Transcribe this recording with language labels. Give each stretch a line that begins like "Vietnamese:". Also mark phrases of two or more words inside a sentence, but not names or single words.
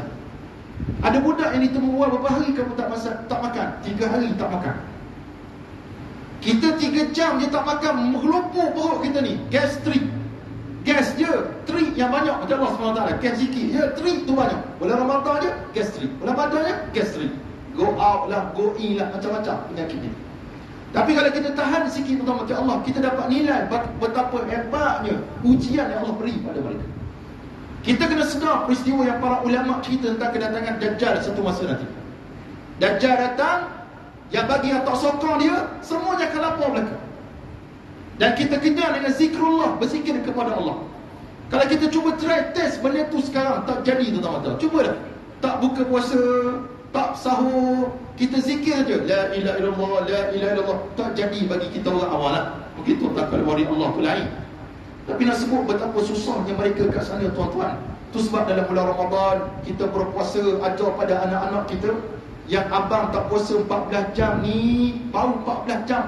Malay: Ada budak yang ditemui berapa hari kamu tak makan, 3 hari tak makan. Kita 3 jam je tak makan, melupur perut kita ni, gastrik. Gas je, trik yang banyak macam Allah SWT. Gas sikit je, trik tu banyak. Bulan Ramadan je, gastrik. Bulan Ramadan je, gastrik.
English: Go out
Malay: lah,
English: go in
Malay: lah, macam-macam penyakit ni. Tapi kalau kita tahan sikit tentang macam Allah, kita dapat nilai betapa hebatnya ujian yang Allah beri pada mereka. Kita kena sedar peristiwa yang para ulama cerita tentang kedatangan Dajjal satu masa nanti. Dajjal datang, yang bagi yang tak sokong dia, semuanya akan lapar belaka. Dan kita kejar dengan zikrullah, berzikir kepada Allah. Kalau kita cuba
English: try test
Malay: benda tu sekarang, tak jadi tuan-tuan. Cuba dah. Tak buka puasa, tak sahur, kita zikir je,
Arabic: لا إله إلا الله، لا إله إلا الله.
Malay: Tak jadi bagi kita orang awal lah. Begitu tak kalau wali Allah tu lain. Tapi nak sebut betapa susahnya mereka kat sana tuan-tuan. Tu sebab dalam bulan Ramadan kita berpuasa, ajar pada anak-anak kita yang abang tak puasa 14 jam ni, baru 14 jam.